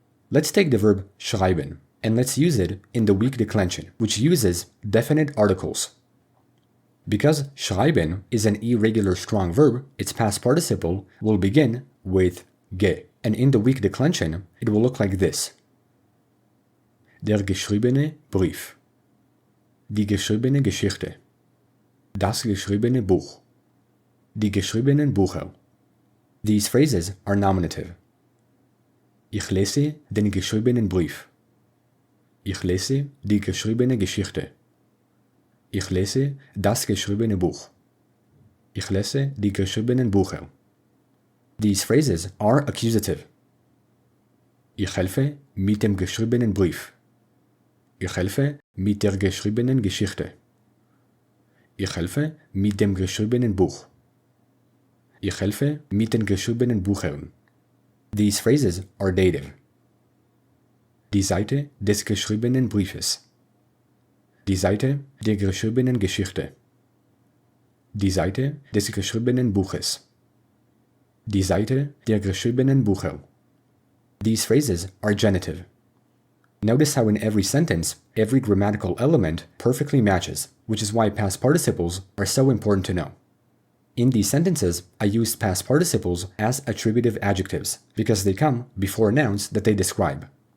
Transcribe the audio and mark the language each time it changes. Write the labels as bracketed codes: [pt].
[en] Let's take the verb schreiben, and let's use it in the weak declension, which uses definite articles. Because schreiben is an irregular strong verb, its past participle will begin with ge, and in the weak declension, it will look like this. [de] Der geschriebene Brief, die geschriebene Geschichte, das geschriebene Buch, die geschriebenen Bücher. [en] These phrases are nominative. [de] Ich lese den geschriebenen Brief. Ich lese die geschriebene Geschichte. Ich lese das geschriebene Buch. Ich lese die geschriebenen Bücher. [en] These phrases are accusative. [de] Ich helfe mit dem geschriebenen Brief. Ich helfe mit der geschriebenen Geschichte. Ich helfe mit dem geschriebenen Buch. Ich helfe mit den geschriebenen Büchern. [en] These phrases are dative. [de] Die Seite des geschriebenen Briefes. Die Seite der geschriebenen Geschichte. Die Seite des geschriebenen Buches. Die Seite der geschriebenen Bücher. [en] These phrases are genitive. Notice how in every sentence, every grammatical element perfectly matches, which is why past participles are so important to know. In these sentences, I used past participles as attributive adjectives because they come before nouns that they describe.